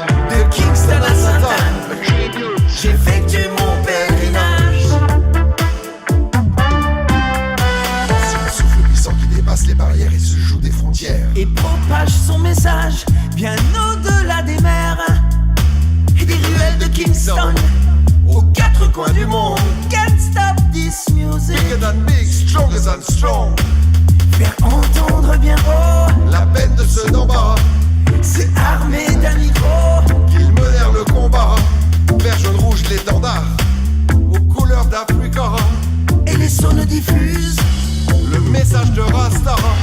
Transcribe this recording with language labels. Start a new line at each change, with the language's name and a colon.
French: De Kingston à Sainte-Anne, j'effectue mon pèlerinage. C'est un souffle puissant qui dépasse les barrières et se joue des frontières. Et propage son message bien au-delà des mers et des ruelles de Kingston, aux quatre coins du monde.
English: Can't stop this music. Bigger than big, stronger than strong.
French: Faire entendre bien haut la peine de ceux d'en bas. C'est armé d'un micro qu'ils menèrent le combat. Vert, jaune, rouge, l'étendard aux couleurs d'Africa. Et les sons ne diffusent le message de Rasta.